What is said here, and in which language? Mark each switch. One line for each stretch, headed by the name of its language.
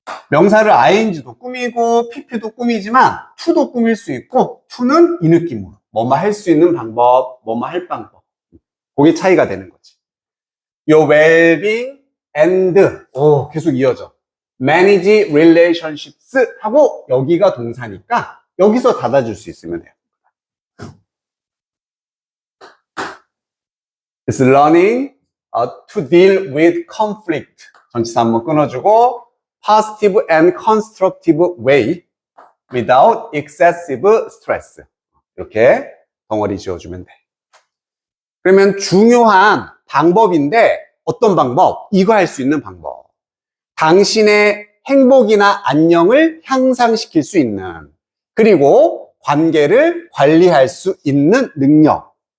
Korean: 명사를 ing도 꾸미고, pp도 꾸미지만, to도 꾸밀 수 있고, to는 이 느낌으로. 뭐뭐 할 수 있는 방법, 뭐뭐 할 방법. 그게 차이가 되는 거지.
English: Your well-being and
Korean: 계속 이어져.
English: manage relationships
Korean: 하고 여기가 동사니까 여기서 닫아줄 수 있으면 돼요.
English: It's learning to deal with conflict.
Korean: 전치사 한번 끊어주고
English: positive and constructive way without excessive stress.
Korean: 이렇게 덩어리 지어주면 돼. 그러면 중요한 방법인데 어떤 방법? 이거 할 수 있는 방법. 당신의 행복이나 안녕을 향상시킬 수 있는, 그리고 관계를 관리할 수 있는 능력.